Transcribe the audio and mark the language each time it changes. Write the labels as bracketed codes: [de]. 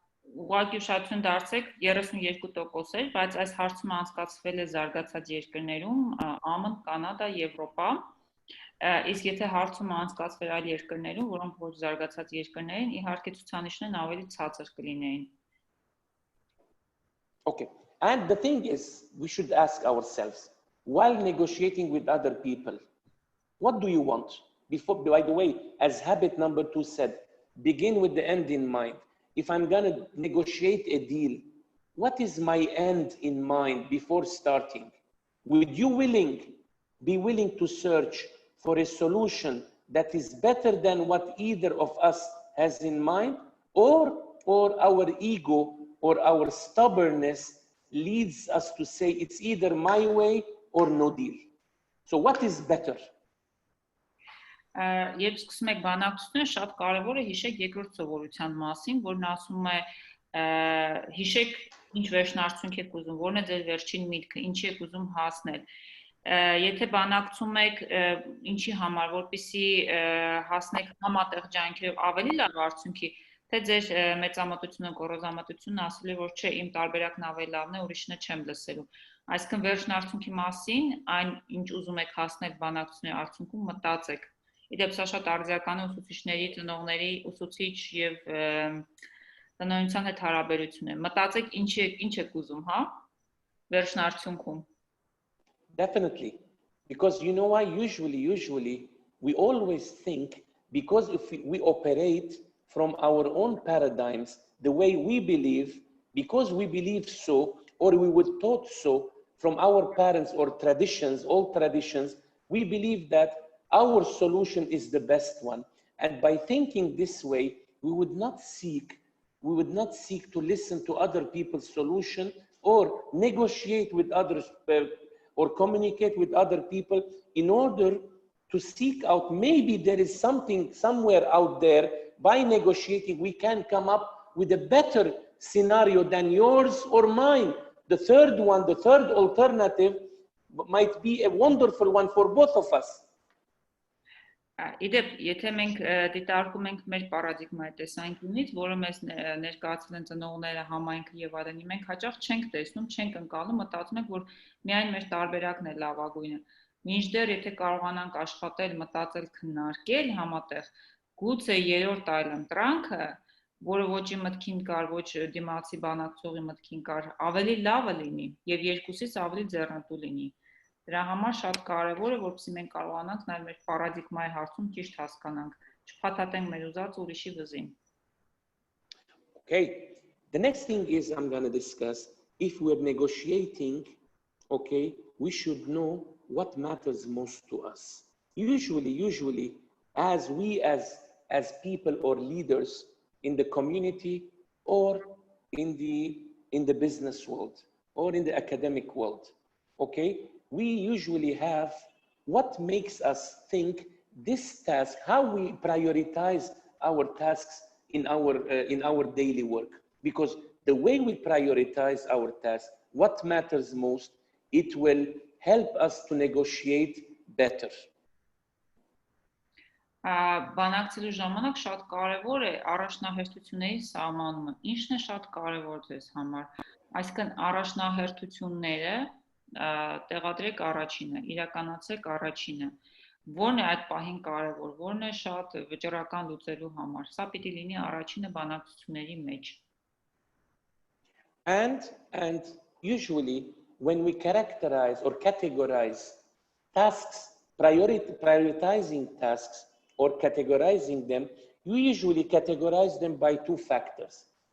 [hy] Ուղղակի ուշադրություն դարձեք 32% էր, բայց այս հարցումը անցկացվել է զարգացած երկրներում, ԱՄՆ, Կանադա, Եվրոպա, իսկ եթե հարցումը անցկացվեր այլ երկրներում, որոնք ոչ զարգացած երկրներ են, իհարկե ցուցանիշներն ավելի ցածր կլինեին. [en] Okay, and the thing is, we should ask ourselves, while negotiating with other people, what do you want? Before, by the way, as habit number 2 said, begin with the end in mind. If I'm gonna negotiate a deal, what is my end in mind before starting? Would you be willing to search for a solution that is better than what either of us has in mind, or our ego or our stubbornness leads us to say it's either my way or no deal? So what is better? [hy] Երբ սկսում եք բանակցությունը, շատ կարևոր է հիշեք երկրորդ սովորության մասին, որն ասում է հիշեք ինչ վերջնարդյունք եք ուզում, որն է ձեր վերջին միտքը, ինչի եք ուզում հասնել։ Եթե բանակցում եք ինչի համար, որպեսզի հասնեք համատեղ ջանքերով ավելի լավ արդյունքի, թե ձեր մեծամտությունը, գոռոզամտությունը ասել է, որ չէ, իմ տարբերակն ավելի լավն է, ուրիշինը չեմ լսելու։ Այսինքն վերջնարդյունքի մասին, այն ինչ ուզում եք հասնել բանակցությունների արդյունքում, մտածեք։ Իդեպ սա շատ արձիական է ուսուցիչների, ծնողների, ուսուցիչ եւ տնօրինության հետ հարաբերություն է։ Մտածեք ինչ եք ուզում, հա, վերջնարդյունքում։ [en] Definitely, because you know why? Usually, we always think, because if we operate from our own paradigms, the way we believe, because we believe so, or we were taught so from our parents or traditions, old traditions, we believe that our solution is the best one. And by thinking this way, we would not seek to listen to other people's solution or negotiate with others or communicate with other people in order to seek out, maybe there is something somewhere out there, by negotiating we can come up with a better scenario than yours or mine. The third alternative might be a wonderful one for both of us. [hy] Իդեպ, եթե մենք դիտարկում ենք մեր պարադիգմայի տեսանկյունից, որը մեզ ներկայացրել են ծնողները, համայնքը եւ այլն, մենք հաճախ չենք տեսնում, չենք ընկալում, մտածում ենք, որ միայն մեր տարբերակն է լավագույնը։ Մինչդեռ եթե կարողանանք աշխատել, մտածել, քննարկել համատեղ, գուցե երրորդ այլընտրանքը, որը ոչի մտքին կար, ոչ դիմացի բանակցողի մտքին կար, ավելի լավը լինի եւ երկուսից ավելի ձեռնտու լինի։ Դրա համար շատ կարևոր է, որպեսզի մենք կարողանանք նաև մեր պարադիգմայի հարցում ճիշտ հասկանանք, չփաթաթենք մեր ուզած ուրիշի վզին։ [en] Okay, the next thing is I'm going to discuss, if we're negotiating, okay, we should know what matters most to us. Usually, as people or leaders in the community or in the business world or in the academic world, okay, we usually have what makes us think this task, how we prioritize our tasks in our daily work. Because the way we prioritize our tasks, what matters most, it will help us to negotiate better. [hy] Բանակցելու ժամանակ շատ կարևոր է առաջնահերթությունների սահմանումը։ Ինչն է շատ կարևոր ձեզ համար։ Այսինքն առաջնահերթությունները տեղադրեք առաջինը, իրականացեք առաջինը։ Որն է այդ պահին կարևոր, որն է շատ վճռական լուծելու համար։ Սա պիտի լինի առաջինը բանակցությունների մեջ։ [en] And usually when we characterize or categorize tasks, prioritizing tasks or categorizing them, you usually categorize them by two factors.